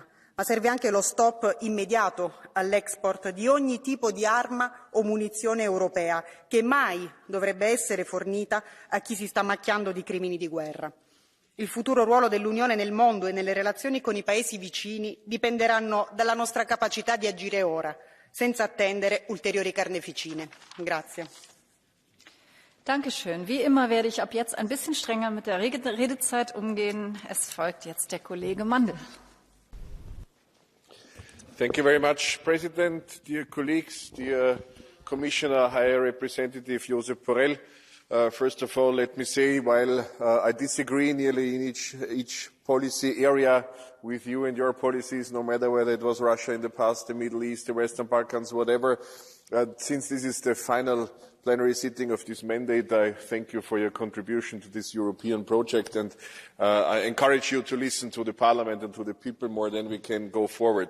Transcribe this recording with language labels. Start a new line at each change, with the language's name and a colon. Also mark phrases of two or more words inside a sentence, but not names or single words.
Italian: Ma serve anche lo stop immediato all'export di ogni tipo di arma o munizione europea, che mai dovrebbe essere fornita a chi si sta macchiando di crimini di guerra. Il futuro ruolo dell'Unione nel mondo e nelle relazioni con i paesi vicini dipenderanno dalla nostra capacità di agire ora, senza attendere ulteriori carneficine. Grazie.
German: Dankeschön. Wie immer werde ich ab jetzt ein bisschen strenger mit der Redezeit umgehen. Es folgt jetzt der Kollege Mandl.
English: Thank you very much, President, dear colleagues, dear Commissioner, High Representative Josep Borrell. First of all, let me say, while I disagree nearly in each policy area with you and your policies, no matter whether it was Russia in the past, the Middle East, the Western Balkans, whatever, since this is the final plenary sitting of this mandate, I thank you for your contribution to this European project, and I encourage you to listen to the Parliament and to the people more, then we can go forward.